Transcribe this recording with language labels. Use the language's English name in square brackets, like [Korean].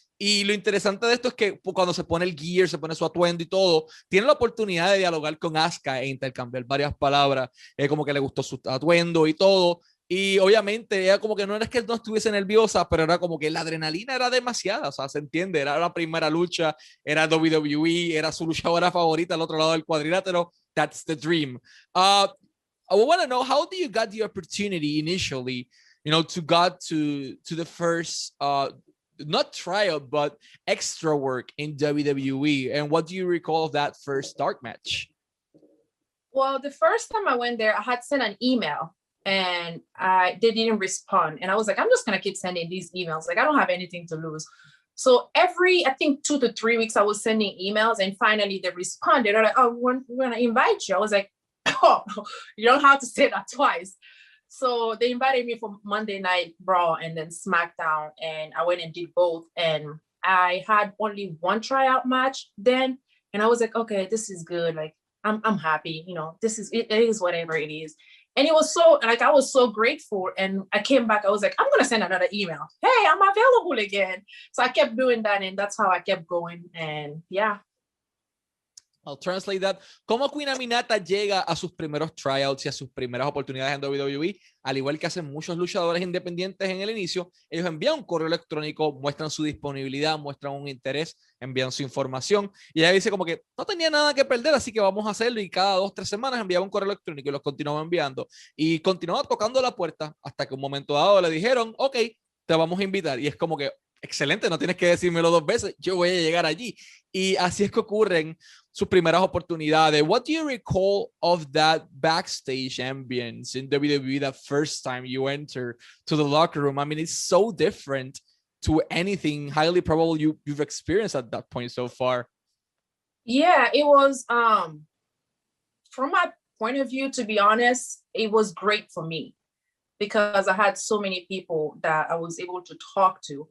[Spanish] Y lo interesante de esto es que cuando se pone el gear, se pone su atuendo y todo, tiene la oportunidad de dialogar con Asuka e intercambiar varias palabras, como que le gustó su atuendo y todo. Y obviamente ella como que no era que no estuviese nerviosa, pero era como que la adrenalina era demasiada, o sea, se entiende, era la primera lucha, era WWE, era su luchadora favorita al otro lado del cuadrilátero. [English] That's the dream. I want to know, how do you got the opportunity initially, to got to the first not trial but extra work in WWE, and what do you recall of that first dark match? Well, the first time I went there, I had sent an email and they didn't respond, and I was like, I'm just gonna keep sending these emails, I don't have anything to lose. So every, I think 2 to 3 weeks, I was sending emails, and finally they responded. They're like, oh, we're gonna invite you. I was like, oh, you don't have to say that twice. So they invited me for Monday Night Raw and then SmackDown, and I went and did both. And I had only one tryout match then, and I was like, okay, this is good. I'm happy. This is it is whatever it is. And it was so, I was so grateful. And I came back, I was like, I'm gonna send another email. Hey, I'm available again. So I kept doing that, and that's how I kept going. And yeah. I'll translate that. [Spanish] ¿Cómo Queen Aminata llega a sus primeros tryouts y a sus primeras oportunidades en WWE? Al igual que hacen muchos luchadores independientes en el inicio, ellos envían un correo electrónico, muestran su disponibilidad, muestran un interés, envían su información, y ella dice como que no tenía nada que perder, así que vamos a hacerlo, y cada 2 o 3 semanas enviaba un correo electrónico y los continuaba enviando, y continuaba tocando la puerta hasta que un momento dado le dijeron, ok, te vamos a invitar, y es como que excelente, no tienes que decírmelo 2 veces, yo voy a llegar allí. Y así es que ocurren sus primeras oportunidades. [English] What do you recall of that backstage ambience in WWE the first time you enter to the locker room? I mean, it's so different to anything highly probable you've experienced at that point so far. Yeah, it was, from my point of view, to be honest, it was great for me because I had so many people that I was able to talk to.